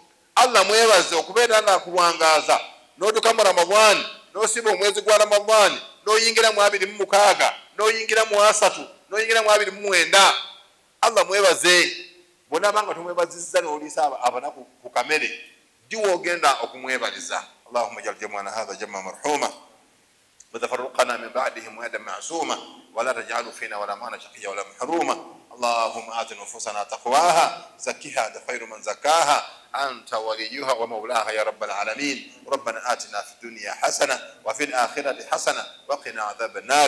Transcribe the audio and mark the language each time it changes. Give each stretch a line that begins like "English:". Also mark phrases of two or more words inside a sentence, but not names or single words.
Ganda: Allah mwebaze okubeera ng'akuwangaaza n'otuuka mu Ramadhaani n'osiba omwezi gwa Ramadhaani n'oyingira mu 26 n'oyingira mu 3 n'oyingira mu 29. Allah mwebaze. Bw'onaabanga tumwebazizza n'oliisa abanaku ku kamere, ddi w'ogenda okumwebaliza.
Arabic: اللهم اجعل جمعنا هذا جمعا مرحوما وتفرقنا من بعدهم وهدى معصومة ولا تجعلوا فينا ولا معنا شقيا ولا محرومة. اللهم آت نفوسنا تقواها زكها أنت خير من زكاها أنت وليها ومولاها يا رب العالمين. ربنا آتنا في الدنيا حسنة وفي الآخرة حسنة وقنا عذاب النار.